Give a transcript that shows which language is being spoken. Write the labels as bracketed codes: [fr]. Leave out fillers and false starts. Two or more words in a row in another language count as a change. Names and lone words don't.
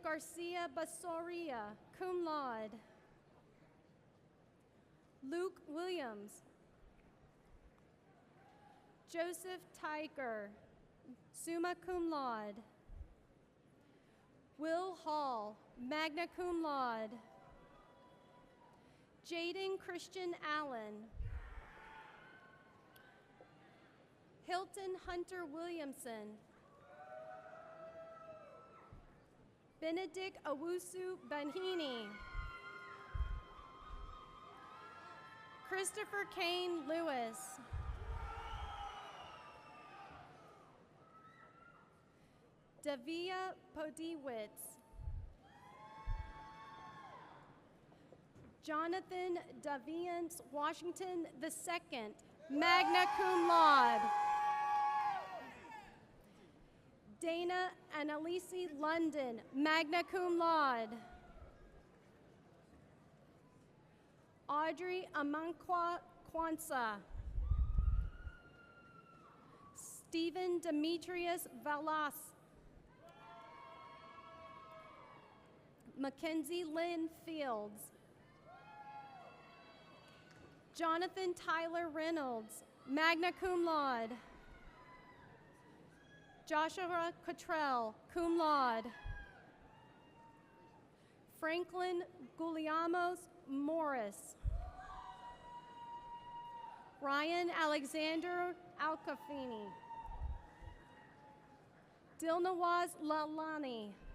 [en] Garcia Basoria, [la] cum laude. [en] Luke Williams. Joseph Tiger, [la] summa cum laude. [en] Will Hall, [la] magna cum laude. [en] Jaden Christian Allen. Hilton Hunter Williamson. Benedict Owusu Banhini. Christopher Kane Lewis. Davia Podiwitz. Jonathan Daviance Washington II, [la] magna cum laude. [en] Dana Annalise London, [la] magna cum laude. [en] Audrey Amankwa Kwanzaa. Stephen Demetrius Valas. Mackenzie Lynn Fields. Jonathan Tyler Reynolds, [la] magna cum laude. [en] Joshua Cottrell, [la] cum laude. [en] Franklin Guliamos Morris. Ryan Alexander Alcafini. Dilnawaz Lalani.